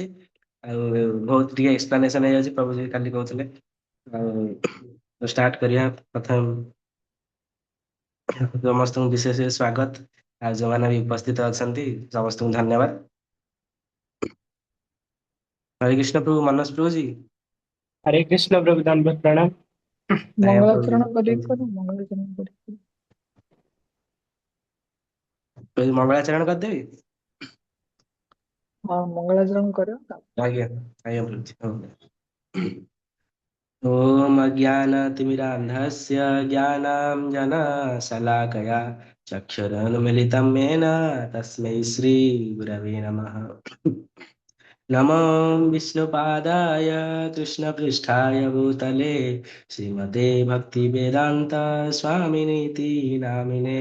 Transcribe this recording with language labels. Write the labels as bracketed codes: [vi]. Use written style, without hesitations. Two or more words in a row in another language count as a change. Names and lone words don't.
[or] ଆଉ ବହୁତ ଟିକେ ଏକ୍ସପ୍ଲାନେସନ ହେଇଯାଉଛି, ପ୍ରଭୁଜୀ କାଲି କହୁଥିଲେ। ଆଉ ଷ୍ଟାର୍ଟ କରିବା ପ୍ରଥମ। ସମସ୍ତଙ୍କୁ ବିଶେଷ ସ୍ୱାଗତ, ଆଉ ଯୋଉମାନେ ବି ଉପସ୍ଥିତ ଅଛନ୍ତି ସମସ୍ତଙ୍କୁ ଧନ୍ୟବାଦ। ହରେ କୃଷ୍ଣ ପ୍ରଭୁ। ମନୋଜ ପ୍ରଭୁଜୀ। [hi] हरे कृष्ण प्रभु दंडवत प्रणाम। [or] ଆଜ୍ଞା ମଙ୍ଗଳାଚରଣ କରିକି ପ୍ରଭୁଜୀ। କର, ମଙ୍ଗଳାଚରଣ କରିକି। ପ୍ରଭୁଜୀ ମଙ୍ଗଳାଚରଣ କରିଦେବି। ହଁ ମଙ୍ଗଳାଚରଣ କର। ଆଜ୍ଞା ଆଜ୍ଞା ପ୍ରଭୁଜୀ ହଉ। [sa] ॐ अज्ञानतिमिरान्धस्य ज्ञानाञ्जनशलाकया चक्षुरुन्मिलितं येन तस्मै श्रीगुरवे नमः। नमो विष्णुपादाय कृष्णपृष्ठाय भूतले श्रीमते भक्तिवेदान्त स्वामिनीति नामिने।